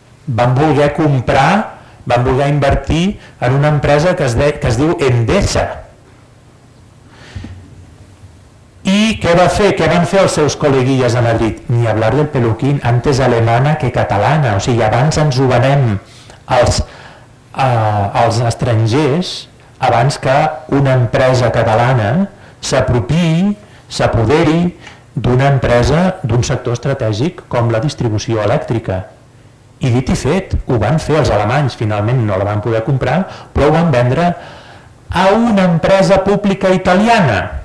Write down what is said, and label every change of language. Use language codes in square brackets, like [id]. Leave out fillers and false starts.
[ca] Van voler comprar, van voler invertir en una empresa que es diu Endesa. I què va fer? Què van fer els seus col·leguilles a Madrid? [es] Ni hablar del peluquín, antes alemana que catalana. [ca] O sigui, abans ens ho venem als estrangers, abans que una empresa catalana s'apropiï, s'apoderi d'una empresa d'un sector estratègic com la distribució elèctrica. I dit i fet, ho van fer els alemanys, finalment no la van poder comprar, però ho van vendre a una empresa pública italiana.